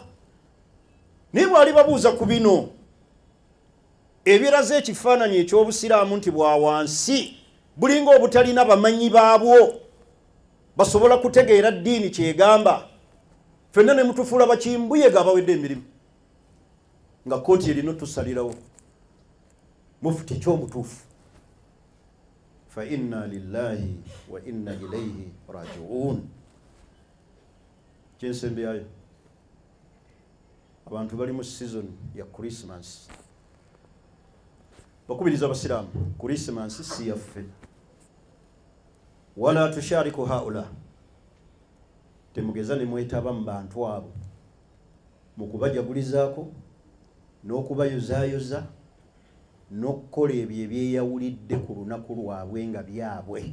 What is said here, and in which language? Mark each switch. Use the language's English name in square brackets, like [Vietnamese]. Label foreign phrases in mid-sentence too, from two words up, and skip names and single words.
[Ganda] Naye bwali babuuza ku bino ebiraze ekifaananyi eky'obusiraamu nti bwa wansi bulinga obutalina bamanyi baabwo basobola kutegeera ddiini kyegamba, ffenna ne mutufuula bakimbuyega abawedde emirimu nga kooti erina tusalirawo mufuti ekyomutuufu. [Arabic] فإنا لله وإنا إليه راجعون. [Ganda] Kyensembeyayo abantu bali mu season ya Christmas. Bakubiriza abasiraamu, Christmas si yaffe. [Arabic] ولا تشاركوا هؤلاء, [Ganda] temugeza ne mwetaba mu bantu abo mu kubajagulizaako n'okubayozaayoza n'okukola ebyo ebyeyawulidde ku lunaku lwabwe nga byabwe.